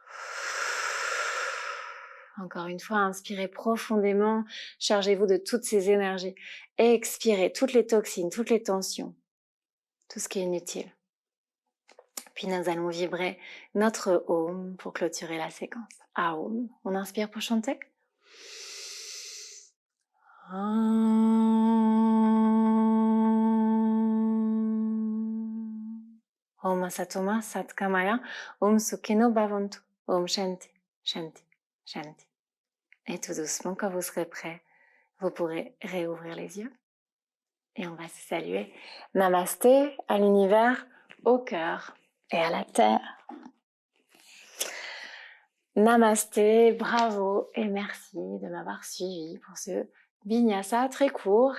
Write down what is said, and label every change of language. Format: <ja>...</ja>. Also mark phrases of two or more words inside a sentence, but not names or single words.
<fr>Encore une fois, inspirez profondément, chargez-vous de toutes ces énergies. Et expirez toutes les toxines, toutes les tensions, tout ce qui est inutile. Puis nous allons vibrer notre Om pour clôturer la séquence. Aum. On inspire pour chanter.</fr> <sa>ॐ असतो मा सद्गमय, ॐ सुखिनो भवन्तु, ॐ शान्ति, शान्ति, शान्ति.</sa> <fr>Et tout doucement, quand vous serez prêt, vous pourrez réouvrir les yeux. Et on va se saluer. Namasté à l'univers, au cœur et à la terre. Namasté, bravo et merci de m'avoir suivi pour ce vinyasa très court.</fr>